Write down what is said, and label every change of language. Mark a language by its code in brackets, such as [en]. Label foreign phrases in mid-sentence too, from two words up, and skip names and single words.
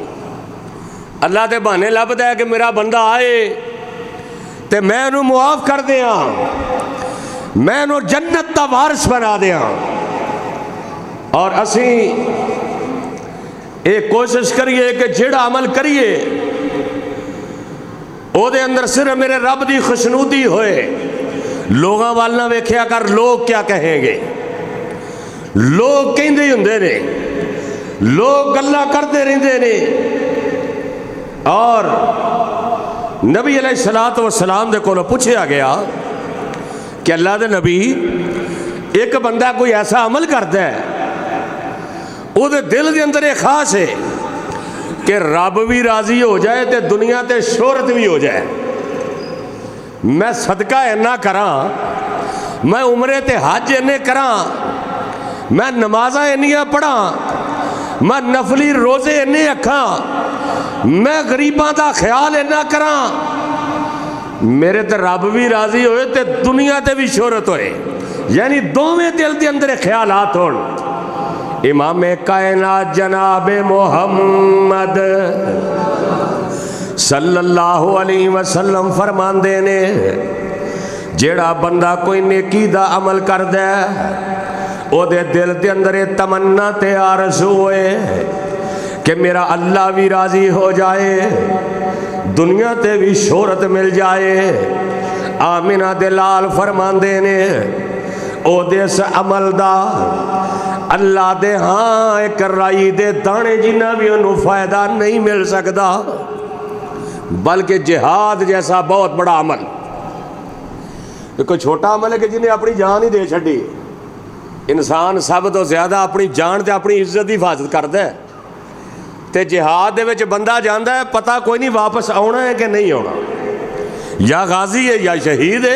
[pa] اللہ دے بہانے لبدا ہے کہ میرا بندہ آئے تے میں انہوں معاف کر دیاں، میں انہوں جنت دا وارث بنا دیاں، اور اسی ایک کوشش کریے کہ جیڑا عمل کریے او دے اندر صرف میرے رب دی خوشنودی ہوئے، لوگاں والنا ویکھیا کر لوگ کیا کہیں گے، لوگ کہندے ہی ہوندے نے، لوگ گلاں کرتے رہندے نے، اور [ar] نبی علیہ الصلاۃ والسلام [pa] دے کولوں پچھیا گیا کہ اللہ دے نبی، ایک بندہ کوئی ایسا عمل کرتا ہے اوہدے دل کے اندر ایک خاص ہے کہ رب بھی راضی ہو جائے تو دنیا تے شہرت بھی ہو جائے. میں صدقہ اینا کراں، میں عمرے تے حج اینے کراں، میں نمازاں اینیاں پڑھاں، میں نفلی روزے اینے رکھاں، میں غریباں دا خیال اینا کراں، میرے تے رب بھی راضی ہوئے تے دنیا تے بھی شہرت ہوئے، یعنی دوویں دل کے اندر خیالات ہون. امام کائنات جناب محمد [ar] صلی اللہ علیہ وسلم [pa] فرماندے نے، جیہڑا بندہ کوئی نیکی دا عمل کردا ہے اوہدے دل کے اندر تمنا تے آرزو ہوئے کہ میرا اللہ بھی راضی ہو جائے، دنیا تے بھی شہرت مل جائے. آمنہ دے لال فرماندے نے اوہدے اس عمل دا اللہ دے ہاں ایک رائی دے دانے جنا بھی انہوں نے فائدہ نہیں مل سکدا، بلکہ جہاد جیسا بہت بڑا عمل. کوئی چھوٹا عمل ہے کہ جنہیں اپنی جان ہی دے چھڈی. انسان سب تو زیادہ اپنی جان تے اپنی عزت کی حفاظت کرتا ہے، تو جہاد دے وچ بندہ جاندا ہے، پتہ کوئی نہیں واپس آنا ہے کہ نہیں آنا، یا غازی ہے یا شہید ہے.